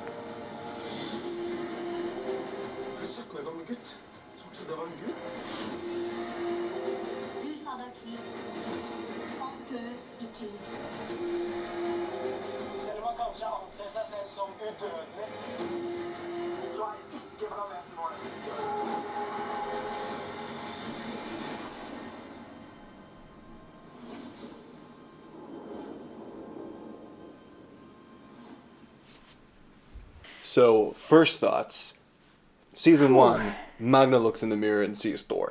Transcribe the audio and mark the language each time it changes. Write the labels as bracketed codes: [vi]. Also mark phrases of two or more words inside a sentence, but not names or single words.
[no] Jeg er 17 år gammel gutt som trodde jeg var en gutt. Du sa det er krig. Folk dør i krig. Selv om man kanskje anser seg selv som udødelig, så er ikke planeten vår udødelig. [en] So, first thoughts. Season 1, Magna looks in the mirror and sees Thor.